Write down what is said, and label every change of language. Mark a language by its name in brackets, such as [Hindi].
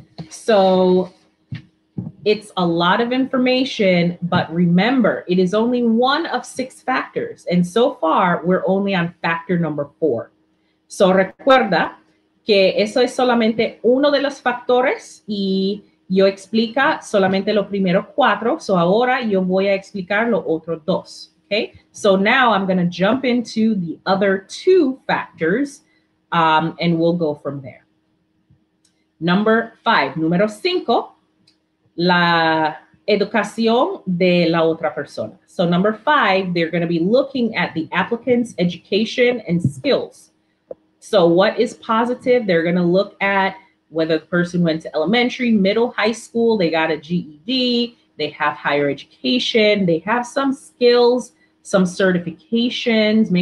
[English] So it's a lot of information, but remember, it is only one of 6 factors. And so far, we're only on factor number 4. [Spanish] So recuerda que eso es solamente uno de los factores y yo explica solamente los primeros 4. So ahora yo voy a explicar los otros 2. [English] Okay, so now I'm going to jump into the other 2 factors and we'll go from there. Number 5, [Spanish] número 5, la educación de la otra persona. [English] So number 5, they're going to be looking at the applicant's education and skills. So what is positive? They're going to look at whether the person went to elementary, middle, high school, they got a GED, they have higher education, they have some skills, some certifications.